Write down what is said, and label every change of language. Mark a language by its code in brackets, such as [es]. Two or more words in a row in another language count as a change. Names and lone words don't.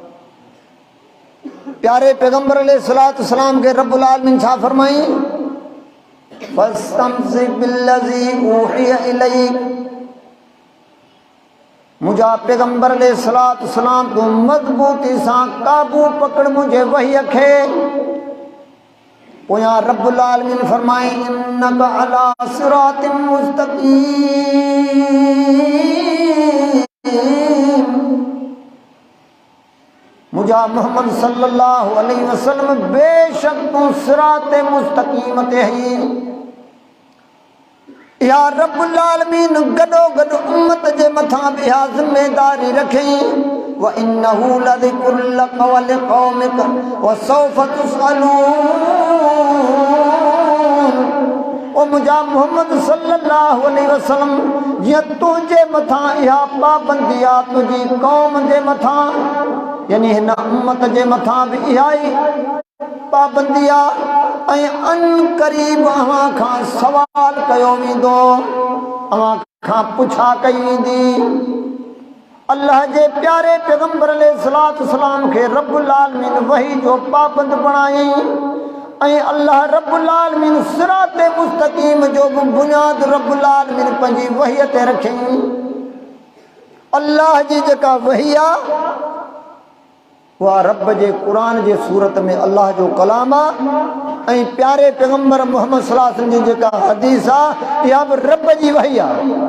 [sd] प्यारे पैगंबर [ar] عليه الصلاة والسلام [sd] के [ar] رب العالمين [sd] छा फरमाई, [ar] فاستمسك بالذي أوحي إليك, [sd] मुझा पैगंबर [ar] عليه الصلاة والسلام [sd] तू मजबूती सां काबू पकड़ मुझे वही खे। पोयां [ar] رب العالمين [sd] फरमाई [ar] إنك على صراط مستقيم, [sd] मुझा मोहम्मद [ar] صلى الله عليه وسلم [sd] बेशक तू सिराते मुस्तकीम ते ही। [ar] يا رب العالمين [sd] गडो गड उम्मत जे मथा भी हा जिम्मेदारी रखी, [ar] وإنه لذكر لك ولقومك وسوف تسألون. [sd] ओ मुझा मोहम्मद [ar] صلى الله عليه وسلم [sd] ये तुझे मथा इहा पाबंदी आ, तुझी कौम जे मथा यानी हिन उम्मत जे मथा भी इहा ही पाबंदी आ। ऐं अन करीब अवां खां सवाल कयो वेंदो, अवां खां पुछा कई वेंदी। अल्लाह जे प्यारे पैगंबर [ar] عليه الصلاة والسلام [sd] खे [ar] رب العالمين [sd] वही जो पाबंद बणाई ऐं अल्लाह [ar] رب العالمين [sd] सिराते मुस्तकीम जो भी बुनियाद [ar] رب العالمين [sd] पंहिंजी वही ते रखी। अल्लाह जी जेका वही आहे वह रब जे कुरान जे सूरत में अल्लाह जो कलाम आहे ऐं प्यारे पैगंबर मोहम्मद [ar] صلى الله عليه وسلم [sd] जी जेका हदीस आहे इहा बि रब जी वही आहे।